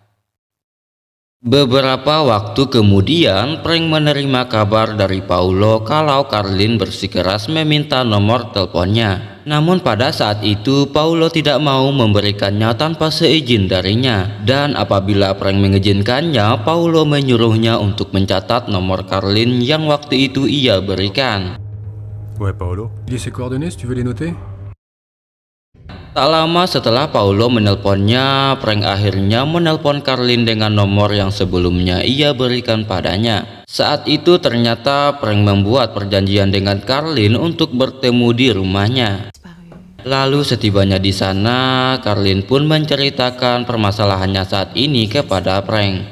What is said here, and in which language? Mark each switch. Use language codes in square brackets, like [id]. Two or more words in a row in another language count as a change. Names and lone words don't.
[id] Beberapa waktu kemudian, Frank menerima kabar dari Paulo kalau Carlin bersikeras meminta nomor teleponnya. Namun pada saat itu, Paulo tidak mau memberikannya tanpa seizin darinya. Dan apabila Frank mengizinkannya, Paulo menyuruhnya untuk mencatat nomor Carlin yang waktu itu ia berikan. [fr] Ouais, Paolo. Il y a ses coordonnées si tu veux les noter? [id] Tak lama setelah Paulo menelponnya, Frank akhirnya menelpon Carlin dengan nomor yang sebelumnya ia berikan padanya. Saat itu ternyata Frank membuat perjanjian dengan Carlin untuk bertemu di rumahnya. Lalu setibanya di sana, Carlin pun menceritakan permasalahannya saat ini kepada Frank.